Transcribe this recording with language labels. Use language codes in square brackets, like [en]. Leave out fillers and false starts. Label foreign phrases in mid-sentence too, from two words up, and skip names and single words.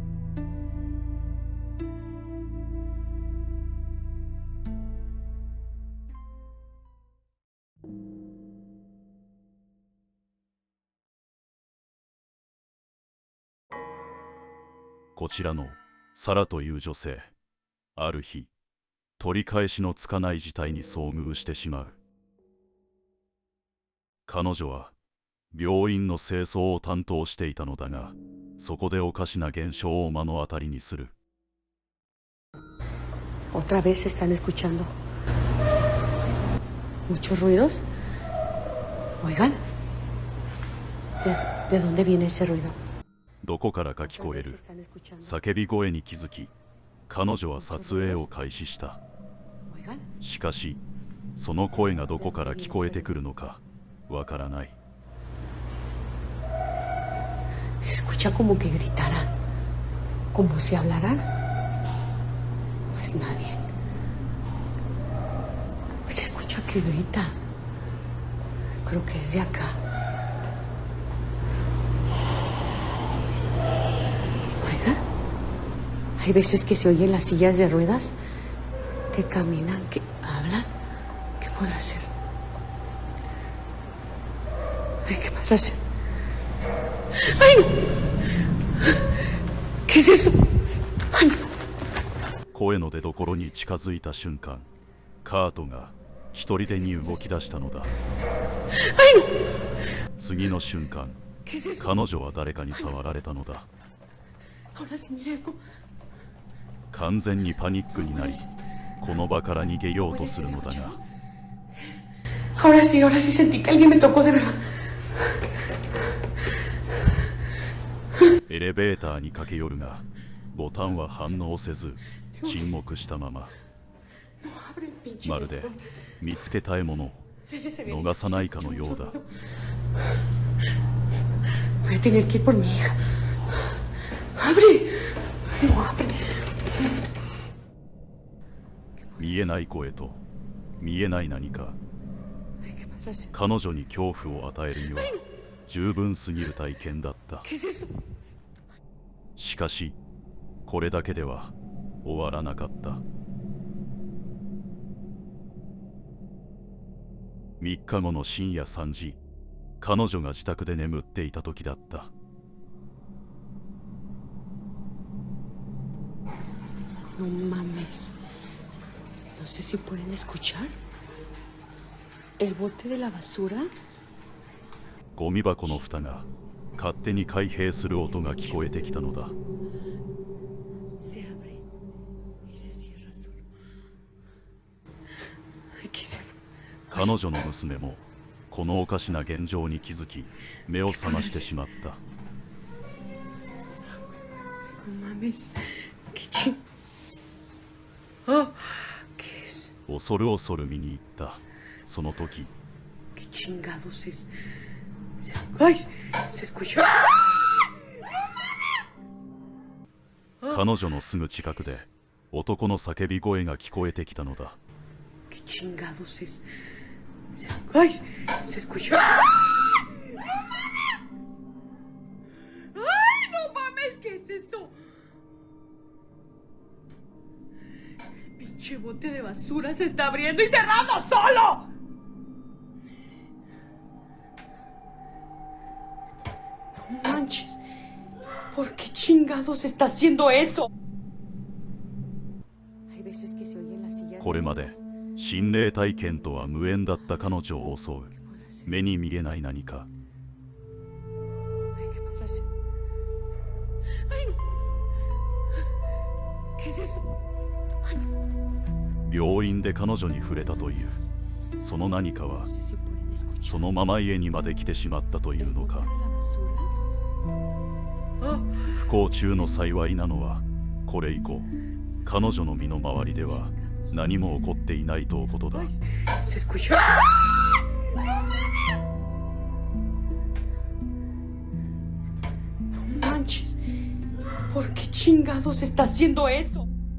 [ja] こちらのサラという女性、ある日、取り返しのつかない事態に遭遇してしまう。彼女は病院の清掃を担当していたのだが、そこでおかしな現象を目の当たりにする。 [es] Otra vez están escuchando muchos ruidos. Oigan, ¿de dónde viene ese ruido? [ja] どこからか聞こえる叫び声に気づき、彼女は撮影を開始した。しかし、その声がどこから聞こえてくるのかわからない。 [es] Se escucha como que gritaran, como si hablaran. No es nadie. Se escucha que grita. Creo que es de acá. Oiga, hay veces que se oyen las sillas de ruedas que caminan, que hablan. ¿Qué podrá ser? Ay, ¿qué podrá ser? ¡Ay, no! ¿Qué es eso? ¡Ay, no! [ja] 声の出所に近づいた瞬間、カートが一人でに動き出したのだ。次の瞬間、彼女は誰かに触られたのだ。完全にパニックになり、この場から逃げようとするのだが。 [es] Ahora sí sentí que alguien me tocó de verdad. [ja] エレベーターに駆け寄るが、ボタンは反応せず、沈黙したまま。まるで見つけた獲物を逃さないかのようだ。 [es] Voy a tener que ir por mi hija. ¡Abre! No abre. [ja] 見えない声と見えない何か、彼女に恐怖を与えるには十分すぎる体験だった。しかし、これだけでは終わらなかった。3日後の深夜3時、彼女が自宅で眠っていた時だった。 [es] No mames. No sé si pueden escuchar. ¿El bote de la basura? [ja] ゴミ箱の蓋が勝手に開閉する音が聞こえてきたのだ。 [es] Se abre y se cierra solo. Aquí se fue. [ja] 彼女の娘もこのおかしな現状に気づき、目を覚ましてしまった。 [es] No mames. ¿Qué ching? Ah, ¿qué es? [ja] 恐る恐る見に行った。その時、 [es] ¿Qué chingados es? ¡Ay! Se escucha. ¡Ah! [ja] 彼女のすぐ近くで男の叫び声が聞こえてきたのだ。 [es] ¿Qué chingados es? ¡Ay! Se escuchó. ¡Ay, no mames! ¿Qué es eso? El pinche bote de basura se está abriendo y cerrando solo. No manches. ¿Por qué chingados está haciendo eso? Hay veces que se oye en la silla. [ja] これまで心霊体験とは無縁だった彼女を襲う目に見えない何か。 [es] Ay, ¿qué pasa? ¡Ay, no! ¿Qué es eso? ¡Ay, no! [ja] 病院で彼女に触れたというその何かは [es] No sé si pueden escuchar. [ja] そのまま家にまで来てしまったというのか。 Ah, 不幸中の幸いなのはこれ以降彼女の身の回りでは何も起こっていないとのことだ。 [es] se escuchó. No manches. ¿Por qué chingados está haciendo eso?